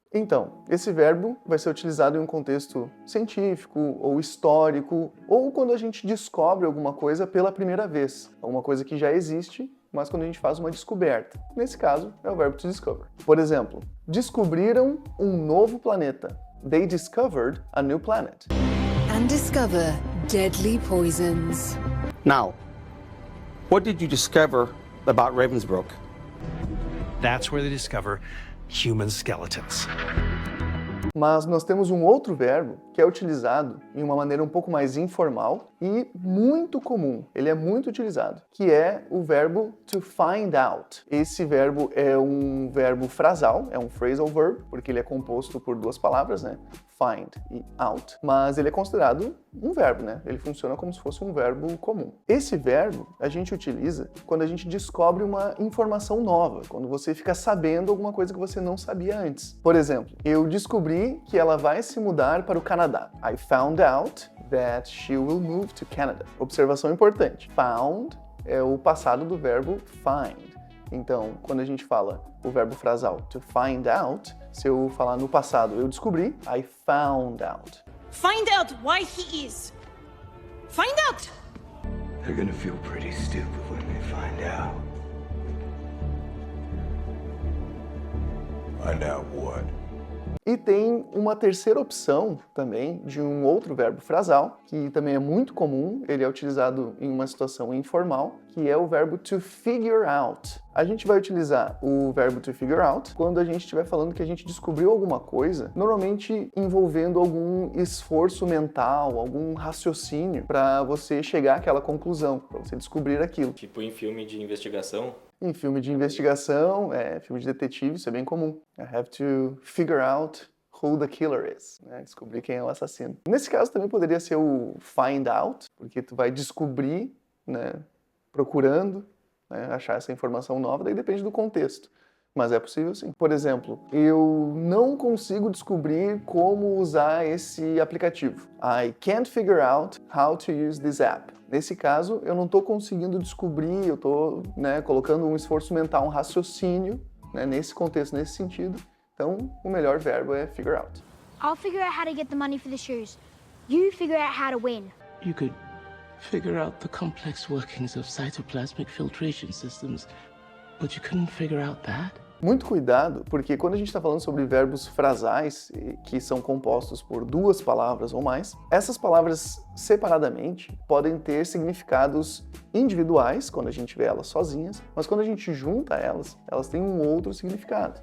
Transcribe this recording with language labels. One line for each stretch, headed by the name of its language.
Portuguese: Então, esse verbo vai ser utilizado em um contexto científico ou histórico, ou quando a gente descobre alguma coisa pela primeira vez, alguma coisa que já existe, mas quando a gente faz uma descoberta. Nesse caso, é o verbo to discover. Por exemplo, descobriram um novo planeta.
English: They discovered a new planet. And discover deadly poisons. Now, what did you discover about Ravensbrück? That's where they discover human skeletons.
Portuguese: Mas nós temos um outro verbo que é utilizado em uma maneira um pouco mais informal e muito comum, ele é muito utilizado, que é o verbo to find out. Esse verbo é um verbo frasal, é um phrasal verb, porque ele é composto por duas palavras, find e out, mas ele é considerado um verbo, ele funciona como se fosse um verbo comum. Esse verbo a gente utiliza quando a gente descobre uma informação nova, quando você fica sabendo alguma coisa que você não sabia antes. Por exemplo, eu descobri que ela vai se mudar para o Canadá.
English: I found out that she will move to Canada.
Portuguese: Observação importante. Found é o passado do verbo find. Então, quando a gente fala o verbo frasal to find out, se eu falar no passado, eu descobri,
English: I found out. Find out why he is. Find out! They're gonna feel pretty stupid when they find out. Find out what?
Portuguese: E tem uma terceira opção também de um outro verbo frasal, que também é muito comum, ele é utilizado em uma situação informal, que é o verbo to figure out. A gente vai utilizar o verbo to figure out quando a gente estiver falando que a gente descobriu alguma coisa, normalmente envolvendo algum esforço mental, algum raciocínio para você chegar àquela conclusão, para você descobrir aquilo. Tipo em filme de investigação. Em filme de investigação, filme de detetive, isso é bem comum.
English: I have to figure out who the killer is.
Portuguese: Descobrir quem é o assassino. Nesse caso também poderia ser o find out, porque tu vai descobrir, procurando, achar essa informação nova, daí depende do contexto. Mas é possível sim. Por exemplo, eu não consigo descobrir como usar esse aplicativo.
English: I can't figure out how to use this app.
Portuguese: Nesse caso, eu não estou conseguindo descobrir, eu estou colocando um esforço mental, um raciocínio, nesse contexto, nesse sentido. Então, o melhor verbo é figure out.
English: I'll figure out how to get the money for the shoes. You figure out how to win. You could figure out the complex workings of cytoplasmic filtration systems, but you couldn't figure out that?
Portuguese: Muito cuidado, porque quando a gente está falando sobre verbos frasais, que são compostos por duas palavras ou mais, essas palavras separadamente podem ter significados individuais, quando a gente vê elas sozinhas, mas quando a gente junta elas, elas têm um outro significado.